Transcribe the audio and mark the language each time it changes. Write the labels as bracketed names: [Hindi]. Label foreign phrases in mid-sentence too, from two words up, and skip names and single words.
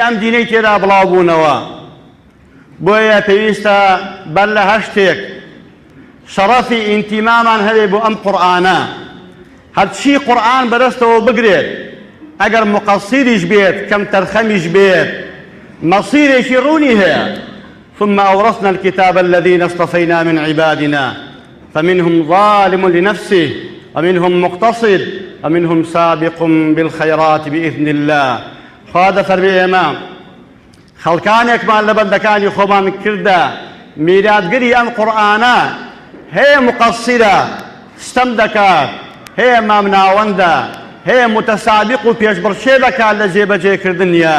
[Central Kurdish] ئەم دینەی تێدا بڵاو بوونەوە بۆیە پێویستە بەر لە هەر شتێک شەڕەفی ئینتیمامان هەبێ بۆ ئەم قورئانە هەرچی قورئان بەدەستەوە بگرێت ئەگەر مقەسیریش بێت کەم تەرخەمیش بێت مەسیرێکی ڕوونی هەیە [Arabic] ثم أورثنا الكتاب الذين اصطفينا من عبادنا فمنهم ظالم لنفسه ومنهم مقتصد ومنهم سابق بالخيرات بإذن الله. [Central Kurdish] خوا دەفەرمێ ئێمە خەڵکانێکمان لە بەندەکانی خۆمان کردە میراتگەری ئەم قورئانە هەیە مقەسیرە ستەم دەکات، هەیە مامناوەندە، هەیە متەسابق و پێشبڕکێ دەکات لە جێبەجێکردنیە.